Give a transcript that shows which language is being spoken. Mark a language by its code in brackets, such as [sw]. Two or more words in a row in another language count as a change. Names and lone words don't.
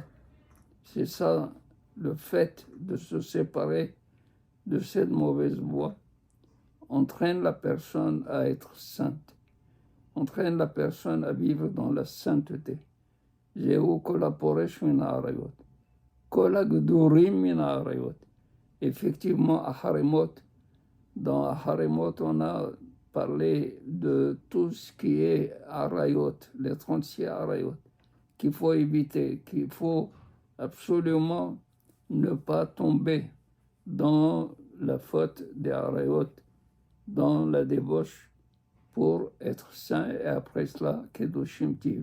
[fr] C'est ça, le fait de se séparer de cette mauvaise voie entraîne la personne à être sainte, entraîne la personne à vivre dans la sainteté. [he] זהו כל הפורש מן העריות, כל הגדורים מן העריות. [fr] Effectivement, à Harimot, dans Harimot, on a parlé de tout ce qui est Arayot, les 36 Arayot, qu'il faut éviter, qu'il faut absolument ne pas tomber dans la faute des Arayot, dans la débauche, pour être saint et après cela, [he] קדושים תהיו.